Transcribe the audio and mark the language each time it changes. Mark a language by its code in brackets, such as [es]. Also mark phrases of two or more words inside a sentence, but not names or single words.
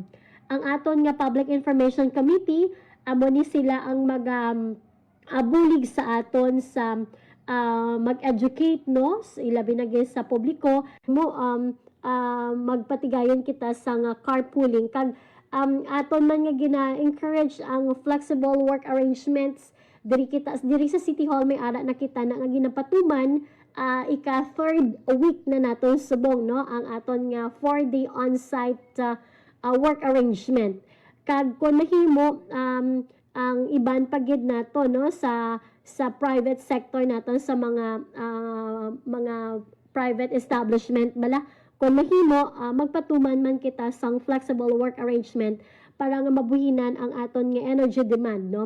[hil] Ang aton nga [en] public information committee [hil] amo ni sila ang bulig sa aton sa mag-educate, no, ilabi na gid sa publiko mo magpatigayon kita sa nga carpooling kag aton man nga gina-encourage ang [en] flexible work arrangements [hil] diri sa City Hall. May ara na kita na nga ginapatuman ika-third week na naton subong, no, ang aton nga [en] 4-day on-site work arrangement. [hil] Kag kun mahimo ang iban pagid nato, no, sa [en] private sector [hil] naton sa mga [en] private establishment [hil] bala, kung mahimo magpatuman man kita sang [en] flexible work arrangement [hil] para nga mabuhinan ang aton nga [en] energy demand, [hil] no.